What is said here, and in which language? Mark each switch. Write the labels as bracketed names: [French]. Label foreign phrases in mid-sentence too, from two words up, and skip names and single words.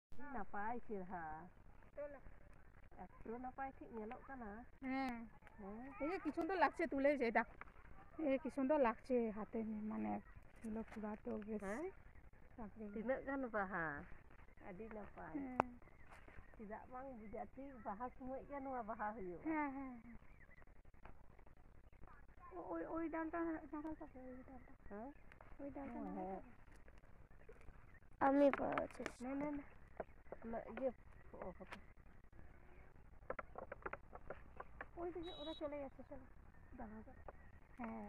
[Santali] ᱱᱟᱯᱟᱭ ᱪᱮᱨᱦᱟ একটু নাপাই ঠিক ᱧᱮᱞᱚᱜ ᱠᱟᱱᱟ। [Bangla] হ্যাঁ এই কি সুন্দর লাগছে তুলে যে দেখ এই কি সুন্দর লাগছে হাতে মানে এগুলো পুরা তো বেশ [Santali] ᱛᱤᱱᱟᱹᱜ ᱜᱟᱱ ᱵᱟᱦᱟ ᱟᱹᱰᱤ ᱱᱟᱯᱟᱭ ᱪᱮᱫᱟᱜ ᱵᱟᱝ ᱵᱩᱡᱷᱟᱹᱜ ᱴᱷᱤᱠ ᱵᱟᱦᱟ ᱥᱚᱢᱚᱭ ᱜᱮ ᱱᱚᱣᱟ ᱵᱟᱦᱟ ᱦᱩᱭᱩᱜᱼᱟ। [Bangla] হ্যাঁ হ্যাঁ ওই ডালটা নাগাল পাবে ওই ডালটা হ্যাঁ ওই ডালটা নাগাল পাবে আমি পাচ্ছি না না না না ইয়ে ওই দিকে ওরা চলে গেছে চলো দাঁড়া হ্যাঁ